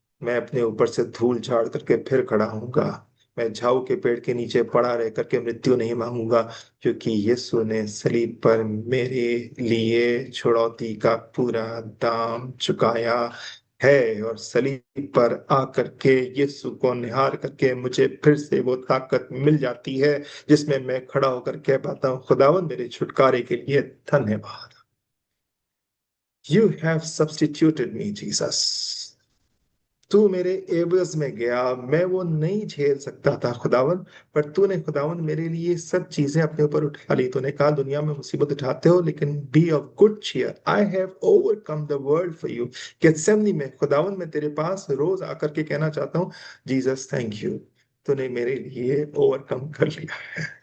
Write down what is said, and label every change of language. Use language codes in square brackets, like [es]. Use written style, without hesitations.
[hi] मैं अपने ऊपर से धूल झाड़ करके फिर खड़ा होऊंगा। मैं झाऊ के पेड़ के नीचे पड़ा रह करके मृत्यु नहीं मांगूंगा, क्योंकि यीशु ने सलीब पर मेरे लिए छुड़ौती का पूरा दाम चुकाया है। और सलीब पर आकर के यीशु को निहार करके मुझे फिर से वो ताकत मिल जाती है जिसमें मैं खड़ा होकर कह पाता हूँ, खुदावन मेरे छुटकारे के लिए धन्यवाद। [en] You have substituted me, Jesus. [hi] तू मेरे एवज में गया, मैं वो नहीं झेल सकता था खुदावन, पर तूने खुदावन मेरे लिए सब चीजें अपने ऊपर उठा ली। तूने कहा दुनिया में मुसीबत उठाते हो, लेकिन [en] Be of good cheer, I have overcome the world for you. [hi] Gethsemane में खुदावन मैं तेरे पास रोज आकर के कहना चाहता हूँ, [en] Jesus thank you, [hi] तूने मेरे लिए ओवरकम कर लिया है।